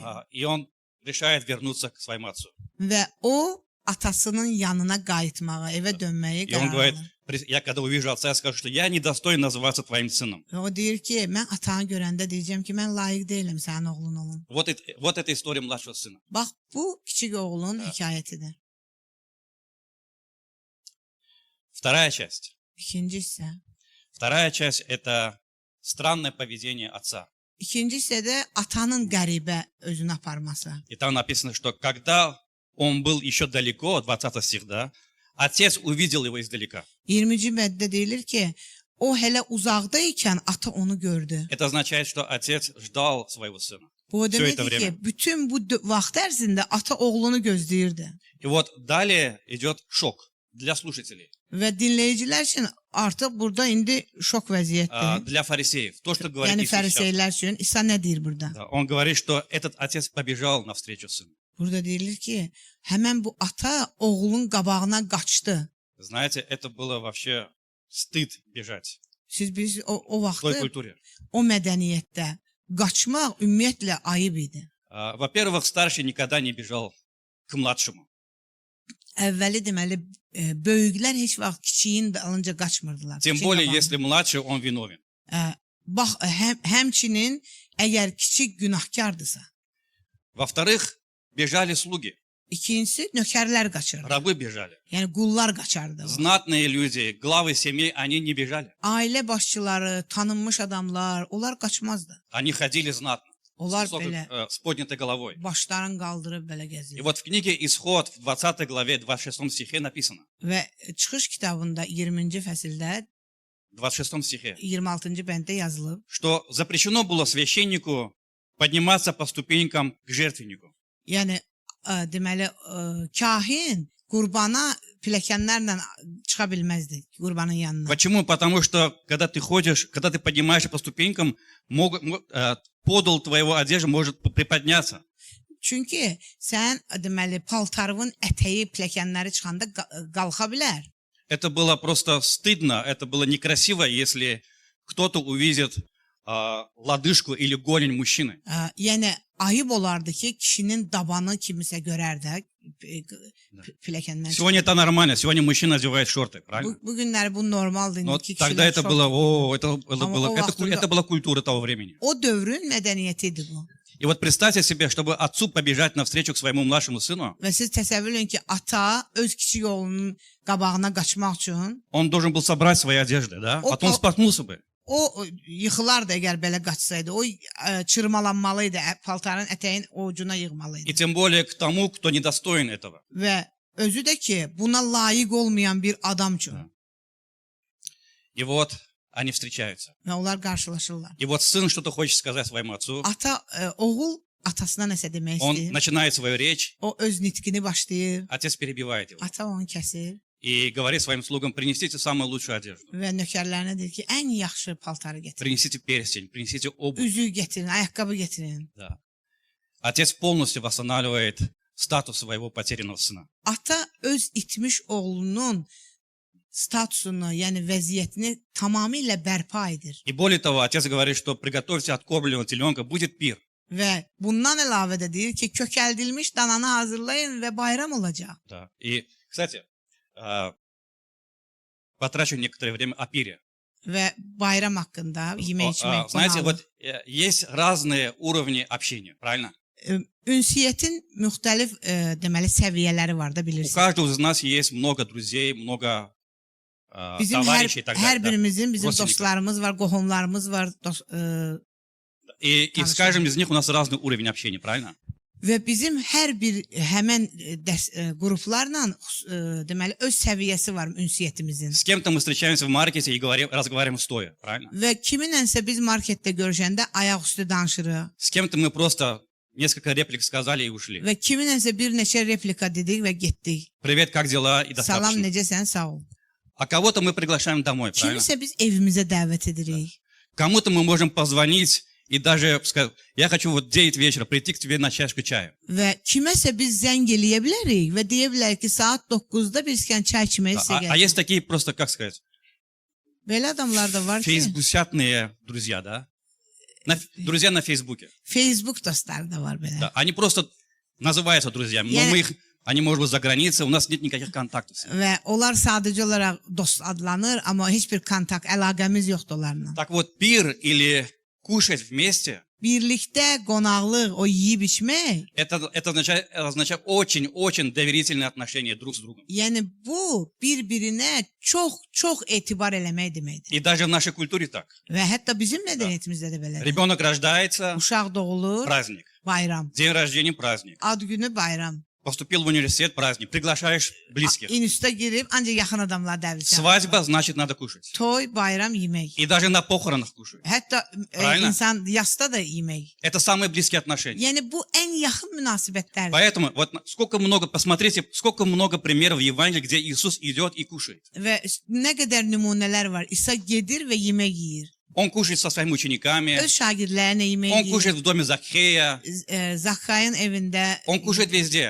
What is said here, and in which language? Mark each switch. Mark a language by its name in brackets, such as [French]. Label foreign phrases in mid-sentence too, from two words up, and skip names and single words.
[Russian] И он решает вернуться к своему отцу. [Azerbaijani] Və o atasının yanına qayıtmağa, evə dönməyi [Russian] И он [Azerbaijani] qərar [Russian] говорит, [Azerbaijani] alır. [Russian] я когда увижу отца, я скажу, что я недостоин называться твоим сыном. [Azerbaijani] Və o deyir ki, mən atanı görəndə deyəcəm ki, mən layiq deyiləm sənin oğlun olun. [Russian] Вот эта история mладшего сына. [Azerbaijani] Bax, bu kiçik oğlun hekayətidir. [Russian] Вторая часть. [Azerbaijani] İkinci hissə. [Russian] Вторая часть – это странное поведение отца. [Azerbaijani] İkinci hissədə atanın qəribə özünü aparması. [Russian] И там написано, что когда он был еще далеко, 20 стих, да, отец увидел его издалека. [Azerbaijani] 20-ci məddə deyilir ki, o hələ uzaqda ikən ata onu gördü. [Russian] Это означает, что отец ждал своего sына. [Azerbaijani] Bu o [Russian] Все это [Azerbaijani] deməkdir ki, [Russian] время. [Azerbaijani] bütün bu vaxt ərzində ata oğlunu gözləyirdi. [Russian] И вот далее идет шок для слушателей, [Azerbaijani] Və dinləyicilər üçün artıq burada indi şok vəziyyətdir. [Russian] для фарисеев. То, что говорит [Azerbaijani] Yəni [Russian] Иисус сейчас. [Azerbaijani] fəriseylər üçün İsa nə deyir burada? [Russian] Да, он говорит, что этот отец побежал навстречу сыну. [Azerbaijani] Burada deyilir ki, həmən bu ata oğlun qabağına qaçdı. [Russian] Знаете, это было вообще стыд бежать [Azerbaijani] Siz bilirsiniz, o [Russian] в той [Azerbaijani] vaxtı [Russian] культуре. [Azerbaijani] o mədəniyyətdə qaçmaq ümumiyyətlə ayıb idi. [Russian] Во-первых, старший никогда не бежал к mладшему. [Azerbaijani] Əvvəli deməli böyüklər heç vaxt kiçiyin dalınca qaçmırdılar. [Russian] Тем [Azerbaijani] Kiçiyin [Russian] более, [Azerbaijani] qabağına. [Russian] если mладший, он виновен. [Azerbaijani] Bax, həmçinin əgər kiçik günahkardırsa. [Russian] Во-вторых, bежали слуги, [Azerbaijani] İkincisi, nökərlər qaçırdı. [Russian] рабы bежали. [Azerbaijani] Yəni qullar qaçardı. [Russian] Знатные люди, главы семей, они не бежали. [Azerbaijani] Ailə başçıları, tanınmış adamlar, onlar qaçmazdı. [Russian] Они ходили знатно, [Azerbaijani] Onlar [Russian] с, высокой, [Azerbaijani] belə [Russian] с поднятой головой. [Azerbaijani] başlarını qaldırıb belə [Russian] И [Azerbaijani] gəzirdi. [Russian] вот в книге Исход, в 20 главе, 26 стихе написано, [Azerbaijani] Və Çıxış kitabında 20-ci fəsildə [Russian] 26 стихе, [Azerbaijani] 26-cı bənddə yazılıb, [Russian] что запрещено было священнику подниматься по ступенькам к жертвеннику. [Azerbaijani] yəni deməli kahin qurbana pilləkənlərlə çıxa bilməzdi qurbanın yanına. [Russian] Почему? Потому что, когда ты ходишь, когда ты поднимаешься по ступенькам, подол твоего одежды может приподняться. [Azerbaijani] Çünki sən deməli paltarının ətəyi pilləkənləri çıxanda qalxa bilər. [Russian] Это было просто стыдно, это было некрасиво, если кто-то увидит лодыжку или голень мужчины. [Azerbaijani] Yəni ayıb olardı ki, kişinin dabanı kimisə görər də pilləkəndən. [Russian] Сегодня это нормально, сегодня мужчина одевает шорты, правильно? [Azerbaijani] Bu günləri bu normaldır. [Russian] Но [Azerbaijani] İndiki [Russian] тогда [Azerbaijani] kişilər [Russian] это [Azerbaijani] şort- [Russian] было, [Azerbaijani] vaxtında- [Russian] это была культура того времени. [Azerbaijani] O dövrün mədəniyyəti idi bu. [Russian] И вот представьте себе, чтобы отцу побежать навстречу к своему младшему сыну, Və siz təsəvvür edin ki, ata öz kiçik oğlunun qabağına qaçmaq üçün он должен был собрать свои одежды, да? О, Потом о. споткнулся бы. [Azerbaijani] o yıxılardı əgər belə qaçsaydı. O çırmalanmalı idi, paltarın ətəyin ucuna yığmalı [Russian] И [Azerbaijani] idi. [Russian] тем более к тому, кто недостоин этого. [Azerbaijani] Və özü də ki, buna layiq olmayan bir adam üçün. [Russian] Да. И вот они встречаются. [Azerbaijani] Və onlar qarşılaşırlar. [Russian] И вот сын что-то хочет сказать своему отцу. [Azerbaijani] Ata oğul atasına nəsə demək [Russian] Он [Azerbaijani] istəyir. [Russian] начинает свою речь, [Azerbaijani] O öz nitqini başlayır. [Russian] отец перебивает его. [Azerbaijani] Ata onu kəsir [Russian] И говорит своим слугам, принесите самую лучшую одежду. [Azerbaijani] və nökərlərinə deyir ki, ən yaxşı paltarı gətirin. [Russian] Принесите перстень, принесите обувь. [Azerbaijani] Üzük gətirin, ayaqqabı gətirin. [Russian] Да. Отец полностью восстанавливает статус своего потерянного сына. [Azerbaijani] Ata öz itmiş oğlunun statusunu, yəni vəziyyətini tamamilə bərpa edir. [Russian] И более того, отец говорит, что приготовьте откормленного теленка, будет пир. [Azerbaijani] Və bundan əlavə də deyir ki, kökəldilmiş dananı hazırlayın və bayram olacaq. [Russian] Да. И, кстати, потрачу некоторое время о пире. [Azerbaijani] Və bayram haqqında yemək içmək. [Russian] Знаете, [Azerbaijani] qonaqlıq. [Russian] вот есть разные уровни общения, правильно? [Azerbaijani] Ünsiyyətin müxtəlif deməli səviyyələri var da [Russian] У [Azerbaijani] bilirsiniz. [Russian] каждого из нас есть много друзей, много [Azerbaijani] Bizim [Russian] товарищей и так [Azerbaijani] hər [Russian] далее. да. [Azerbaijani] birimizin bizim [Russian] Родственников. [Azerbaijani] dostlarımız var, qohumlarımız var [Russian] И с каждым из них у нас разный уровень общения, правильно? [Azerbaijani] və bizim hər bir həmən qruplarla deməli öz səviyyəsi var ünsiyyətimizin. [Russian] С кем-то мы встречаемся в маркете и разговариваем стоя, правильно? [Azerbaijani] Və kiminlənsə biz marketdə görüşəndə ayaq üstü danışırıq [Russian] С кем-то мы просто несколько реплик сказали и ушли. [Azerbaijani] və kiminlənsə bir neçə replika dedik və getdik. [Russian] Привет, как дела? И [Azerbaijani] Salam, [Russian] достаточно. [Azerbaijani] necəsən? Sağ ol. [Russian] А кого-то мы приглашаем домой, правильно? [Azerbaijani] Kimisə biz evimizə dəvət edirik. [Russian] Kому-то мы можем позвонить и даже сказать, я хочу вот в 9 вечера прийти к тебе на чашку чая. [Azerbaijani] Və kiməsə biz zəng eləyə bilərik və deyə bilərik ki, saat 9-da biz çay içməyə sizə [Russian] А [Azerbaijani] gəlir. [Russian] есть такие просто, как сказать, [Azerbaijani] Belə adamlar da var ki, [Russian] фейсбусятные друзья, да? Друзья на Фейсбуке. [Azerbaijani] Facebook dostları da var belə. [Russian] Да. Они просто называются друзьями, Я- но они, может быть, за границей, у нас нет никаких контактов. с ними. [Azerbaijani] Və onlar sadəcə olaraq dost adlanır, amma heç bir kontakt, əlaqəmiz yoxdur onlarla. [Russian] Так вот, пир или кушать вместе [Azerbaijani] birlikdə qonaqlıq, o yeyib içmək, [Russian] Это означает очень-очень доверительные отношения друг с другом. [Azerbaijani] yəni bu bir-birinə çox etibar eləmək deməkdir. [Russian] И даже в нашей культуре так. [Azerbaijani] Və hətta bizim mədəniyyətimizdə də belədir. [Russian] Rебенок рождается, [Azerbaijani] Uşaq doğulur, [Russian] праздник. [Azerbaijani] bayram. [Russian] День рождения, праздник. [Azerbaijani] Ad günü bayram. [Russian] Поступил в университет, праздник. Приглашаешь близких. [Azerbaijani] İnstitutə girib ancaq yaxın adamlar dəvət edir. [Russian] Свадьба, значит, надо кушать. [Azerbaijani] Toy, bayram yemək. [Russian] И даже на pохоронах kушают. [Azerbaijani] Hətta [Russian] Правильно? [Azerbaijani] insan yasda da yemək. [Russian] Это самые близкие отношения. [Azerbaijani] Yəni bu ən yaxın münasibətlərdir. [Russian] Поэтому вот посмотрите, сколько много примеров в Евангелии, где Иисус идет и кушает. [Azerbaijani] Və nə qədər nümunələr var. İsa gedir və yemək yeyir. [Russian] Он kушает со своими учениками, [Azerbaijani] Öz şagirdlərinə yemək [Russian] он [Azerbaijani] yeyir. [Russian] kушает в доме Закхея, [Azerbaijani] Zakkayın evində [Russian] он kушает везде.